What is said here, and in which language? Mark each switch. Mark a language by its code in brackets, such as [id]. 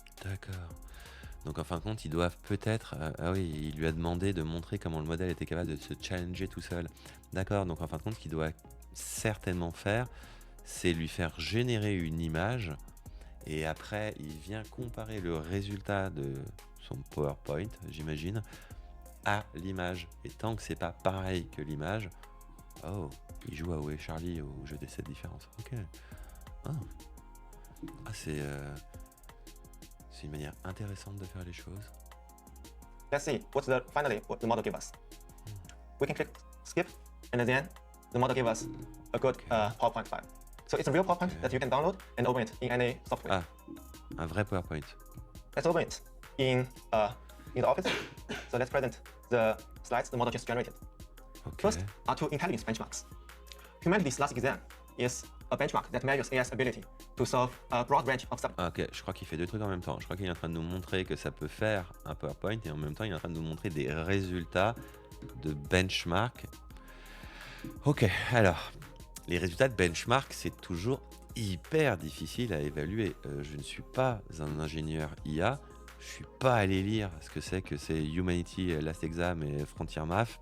[fr] D'accord. Donc en fin de compte, ils doivent peut-être... ah oui, il lui a demandé de montrer comment le modèle était capable de se challenger tout seul. D'accord, donc en fin de compte, ce qu'il doit certainement faire, c'est lui faire générer une image et après, il vient comparer le résultat de son PowerPoint, j'imagine, à l'image. Et tant que c'est pas pareil que l'image... Oh, il joue à Où est Charlie au jeu des 7 différences. Ok. Ah, c'est une manière intéressante de faire les choses. [en] Let's see finally what the model gave us. We can click skip, and then the model gave us a good PowerPoint file. So it's a real PowerPoint that you can download and open it in any software. [fr] Ah, un vrai PowerPoint. [en] Let's open it in the office. So let's present the slides the model just generated. [fr] Ok. [en] First are two intelligence benchmarks. Humanity's last exam is a benchmark that measures AI's ability to solve a broad range of [fr] Ah, ok, je crois qu'il fait deux trucs en même temps. Je crois qu'il est en train de nous montrer que ça peut faire un PowerPoint et en même temps il est en train de nous montrer des résultats de benchmark. Ok, alors, les résultats de benchmark, c'est toujours hyper difficile à évaluer. Je ne suis pas un ingénieur IA. Je suis pas allé lire ce que c'est Humanity Last Exam et Frontier Math.